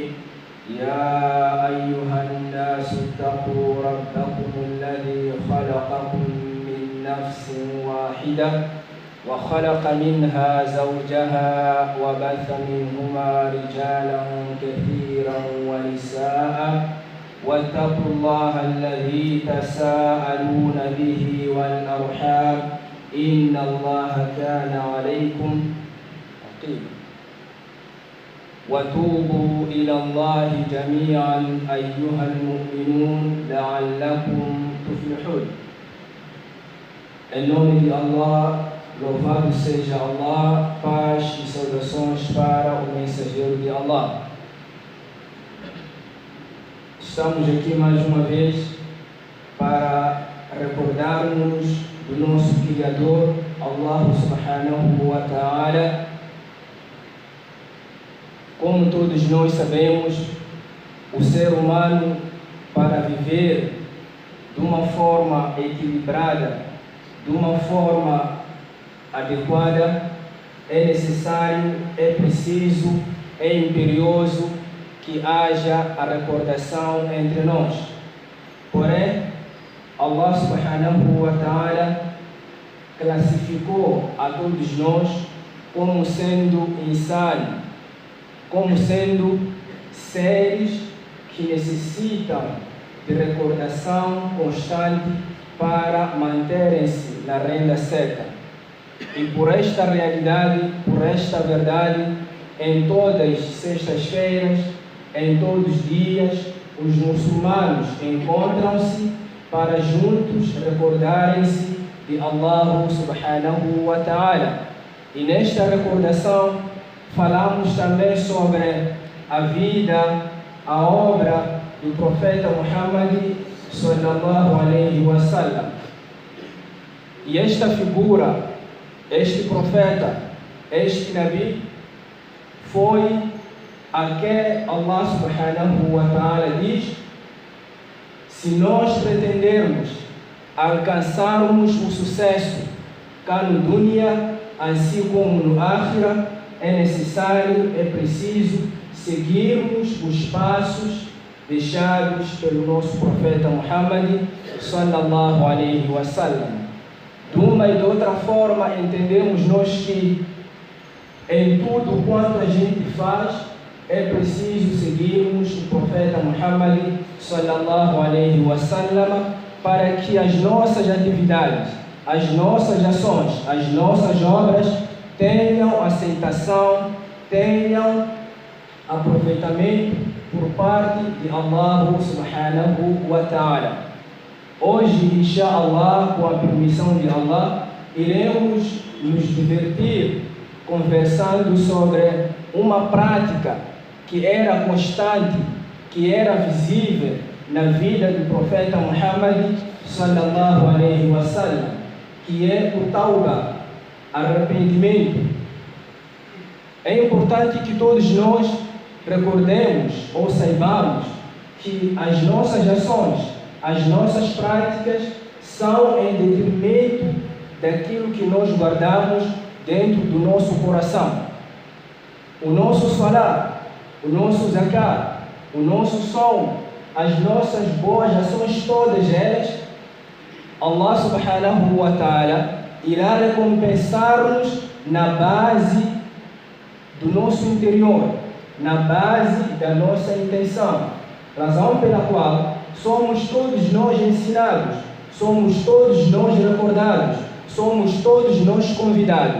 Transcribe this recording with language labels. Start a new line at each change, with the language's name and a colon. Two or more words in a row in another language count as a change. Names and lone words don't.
Arabic: يا أيها الناس اتقوا ربكم الذي خلقكم من نفس واحدة وخلق منها زوجها وبث منهما رجالا كثيرا ونساء واتقوا الله الذي تساءلون به والأرحام إن الله كان عليكم رقيبا. وتوبوا إلى الله جميعا أيها المؤمنون لعلكم تفلحون.
Portuguese: Em nome de Allah, louvado seja Allah, paz e saudações para o mensageiro de Allah. Estamos aqui mais uma vez para recordarmos do nosso Criador,
Arabic: الله سبحانه وتعالى.
Portuguese: Como todos nós sabemos, o ser humano, para viver de uma forma equilibrada, de uma forma adequada, é necessário, é preciso, é imperioso que haja a recordação entre nós. Porém,
Arabic: الله سبحانه وتعالى
Portuguese: classificou a todos nós como sendo insano, como sendo seres que necessitam de recordação constante para manterem-se na renda certa. E por esta realidade, por esta verdade, em todas as sextas-feiras, em todos os dias, os muçulmanos encontram-se para juntos recordarem-se de
Arabic: الله سبحانه وتعالى.
Portuguese: E nesta recordação falamos também sobre a vida, a obra do profeta Muhammad
Arabic: صلى الله عليه وسلم.
Portuguese: E esta figura, este profeta, este Nabi, foi a que
Arabic: الله سبحانه وتعالى
Portuguese: diz: se nós pretendermos alcançarmos o sucesso cá no dunya, assim como no akhira, é necessário, é preciso seguirmos os passos deixados pelo nosso profeta Muhammad
Arabic: صلى الله عليه وسلم.
Portuguese: De uma e de outra forma, entendemos nós que em tudo quanto a gente faz é preciso seguirmos o profeta Muhammad
Arabic: صلى الله عليه وسلم
Portuguese: para que as nossas atividades, as nossas ações, as nossas obras tenham aceitação, tenham aproveitamento por parte de
Arabic: الله سبحانه وتعالى.
Portuguese: Hoje, inshallah, com a permissão de Allah, iremos nos divertir conversando sobre uma prática que era constante, que era visível na vida do profeta Muhammad
Arabic: صلى الله عليه وسلم,
Portuguese: que é o tauba, arrependimento. É importante que todos nós recordemos ou saibamos que as nossas ações, as nossas práticas são em detrimento daquilo que nós guardamos dentro do nosso coração. O nosso salat, o nosso zakat, o nosso som, as nossas boas ações, todas elas,
Arabic: الله سبحانه وتعالى
Portuguese: irá recompensar-nos na base do nosso interior, na base da nossa intenção. Razão pela qual somos todos nós ensinados, somos todos nós recordados, somos todos nós convidados.